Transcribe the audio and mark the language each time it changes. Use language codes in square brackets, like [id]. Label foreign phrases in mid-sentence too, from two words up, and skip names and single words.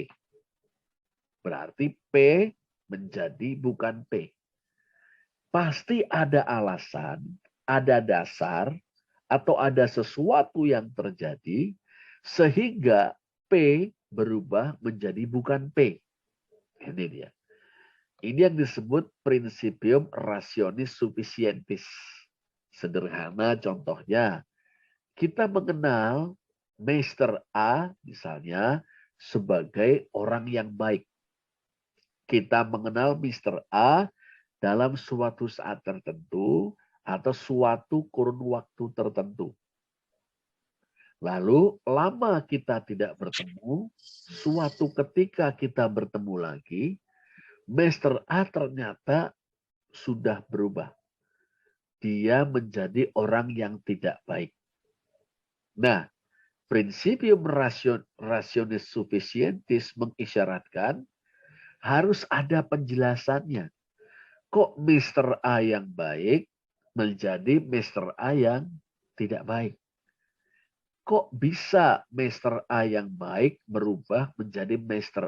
[id] Berarti P menjadi bukan P. Pasti ada alasan, ada dasar, atau ada sesuatu yang terjadi, sehingga P berubah menjadi bukan P. Ini dia. Ini yang disebut [la] prinsipium rationis sufficientis. [id] Sederhana contohnya, kita mengenal Mr. A misalnya sebagai orang yang baik. Kita mengenal Mr. A dalam suatu saat tertentu atau suatu kurun waktu tertentu. Lalu lama kita tidak bertemu, suatu ketika kita bertemu lagi, Mr. A ternyata sudah berubah. Dia menjadi orang yang tidak baik. Nah, [la] prinsipium rationis sufficientis [id] mengisyaratkan harus ada penjelasannya. Kok Mr. A yang baik menjadi Mr. A yang tidak baik? Kok bisa Mr. A yang baik berubah menjadi Mr.